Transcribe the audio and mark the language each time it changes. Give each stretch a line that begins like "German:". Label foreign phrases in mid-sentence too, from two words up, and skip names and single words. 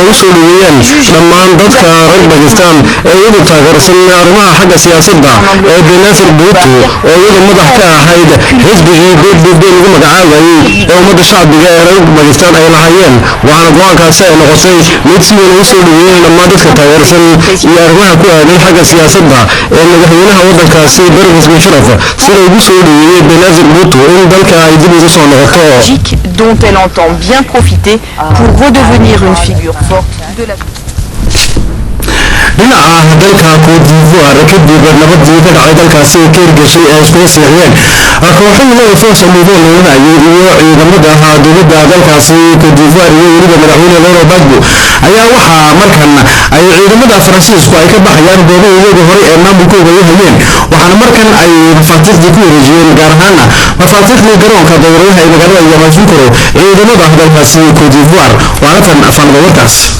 Somali: ugu soo dhoweeyeen dhammaan dadka reer Bakistan ee iyagu taageersan arrimaha xagga siyaasadda ee Benazir Bhutto oo iyadu madax ka ahayd xisbigii BBB lagu magacaabayay ee ummadda shacbiga ee reer Bakistan ay lahaayeen waxaana go-aankaasi ay noqotay mid si weyn ugu soo dhoweeyeen dhammaan dadka taageersan iyo arrimaha ku aadan xagga siyaasadda ee madaxweynaha waddankaasi Pervez Musharraf sida ugu soo dhoweeyey Benazir Bhutto in dalka ay dib ugu soo noqoto
French: dont elle entend bien profiter pour redevenir une figure forte de la
Somali: dhinaca dalka Côte d'Ivoire kadib nabadii ka dhacay dalkaasi ee keergashay ee isku siiyeen kooxihii laga soo sameeyay iyo ciidamada dowladda dalkaasi Côte d'Ivoire iyo weliba madaxweyne Laurent Gbagbo ayaa waxaa markan ay ciidamada Faransiisku ay ka baxayaan goobahoodii hore ee maamulkooda ay hayeen waxaana markan ay mafaatiixdii ku wareejiyeen gaar ahaan mafaatiixdii garoonka dowladaha ee magaalada Yamoussoukro ciidamada dalkaasi Côte d'Ivoire waana tan afalba warkaas